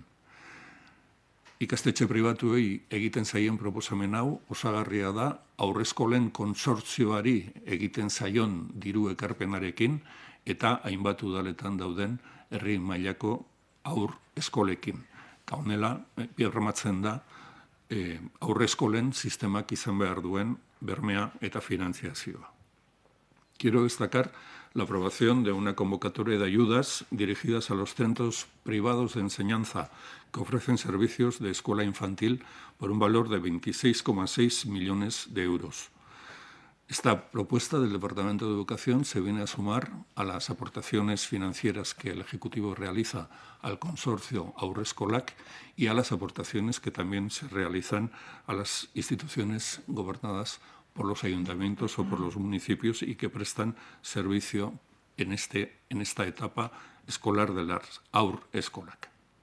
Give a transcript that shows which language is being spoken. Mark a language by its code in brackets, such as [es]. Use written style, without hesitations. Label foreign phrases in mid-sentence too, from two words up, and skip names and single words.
[eu] Ikastetxe pribatuei egiten zaien proposamen hau osagarria da haurreskolen kontsortzioari egiten zaion diru ekarpenarekin eta hainbat udaletan dauden herri mailako haur eskolekin. Eta honela, bermatzen da haurreskolen sistemak izan behar duen bermea eta finanziazioa. [es] Quiero destacar la aprobación de una convocatoria de ayudas dirigidas a los centros privados de enseñanza que ofrecen servicios de escuela infantil por un valor de 26,6 millones de euros. Esta propuesta del Departamento de Educación se viene a sumar a las aportaciones financieras que el Ejecutivo realiza al consorcio Haurreskolak y a las aportaciones que también se realizan a las instituciones gobernadas por los ayuntamientos o por los municipios y que prestan servicio en esta etapa escolar de las Haurreskolak.